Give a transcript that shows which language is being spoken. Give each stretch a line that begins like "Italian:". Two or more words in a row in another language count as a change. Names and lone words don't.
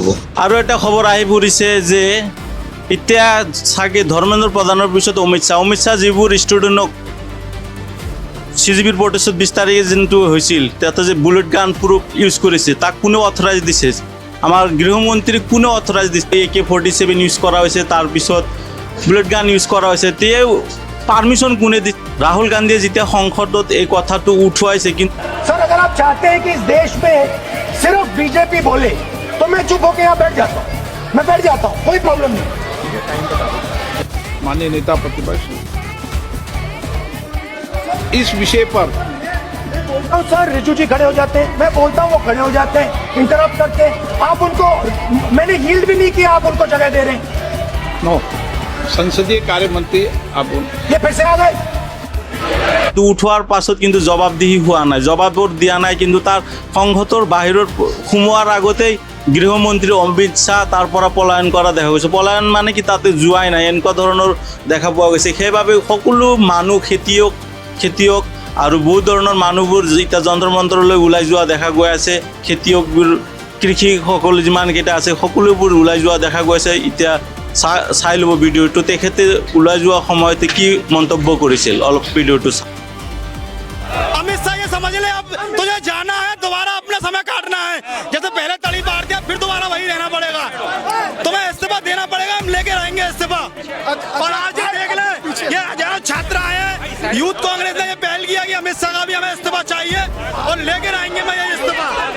Assamese: আৰু এটা খবৰ আহি পৰিছে যে এতিয়া চাগে ধৰ্মেন্দ্ৰ প্ৰধানৰ পিছত অমিত শ্বাহ যিবোৰ ষ্টুডেণ্টক CGPৰ প্ৰটেষ্টত 20 তাৰিখে যোনটো হৈছিল, তাতে যে
English: bullet gun proof use
Assamese: কৰিছে, তাক কোনে অথৰাইজ দিছে? আমাৰ গৃহমন্ত্ৰীক কোনে অথৰাইজ দিছে? AK-47 ইউজ কৰা হৈছে, তাৰপিছত
English: bullet gun use
Assamese: কৰা হৈছে, তেওঁ পারমিশন কোনে দিছে? রাহুল গান্ধীয়ে যেতিয়া সংসদত এই কথাটো উঠুৱাইছে। কিন্তু
Hindi: सर, अगर आप चाहते हैं कि इस देश में सिर्फ बीजेपी बोले तो मैं चुप होकर यहाँ बैठ जाता हूँ, मैं बैठ जाता हूँ, कोई प्रॉब्लम नहीं। माननीय नेता प्रतिपक्ष, इस विषय पर मैं बोलता हूँ सर, रिजू जी खड़े हो जाते हैं, मैं बोलता हूँ वो खड़े हो जाते हैं, इंटरप्ट करते हैं। आप उनको, मैंने यील्ड भी नहीं किया, आप उनको जगह दे रहे हैं। नो, संसदीय कार्य मंत्री आप ये फिर से आ गए।
Assamese: উঠোৱাৰ পাছত কিন্তু জবাবদিহি হোৱা নাই, জবাবৰ দিয়া নাই। কিন্তু তাৰ সংসদৰ বাহিৰত সোমোৱাৰ আগতেই গৃহমন্ত্ৰী অমিত শ্বাহ তাৰ পৰা পলায়ন কৰা দেখা গৈছে। পলায়ন মানে কি, তাতে যোৱাই নাই, এনেকুৱা ধৰণৰ দেখা পোৱা গৈছে। সেইবাবে সকলো মানুহ খেতিয়ক আৰু বহুত ধৰণৰ মানুহবোৰ এতিয়া যন্ত্ৰ মন্ত্ৰলৈ ওলাই যোৱা দেখা গৈ আছে। খেতিয়কবোৰ, কৃষিসকল যিমানকেইটা আছে সকলোবোৰ ওলাই যোৱা দেখা গৈছে। এতিয়া চাই ল'ব ভিডিঅ'টো, তেখেতে ওলাই যোৱা সময়তে কি মন্তব্য কৰিছিল, অলপ ভিডিঅ'টো।
Hindi: अमित शाह, ये समझ ले, अब तुझे जाना है, दोबारा अपना समय काटना है। जैसे पहले इस्तीफा देना पड़ेगा, हम लेके रहेंगे इस्तीफा। और आज ये देख ले, ये हजारों छात्र आए हैं, यूथ कांग्रेस ने ये पहल किया कि अमित शाह का भी हमें इस्तीफा चाहिए और लेके रहेंगे मैं ये इस्तीफा।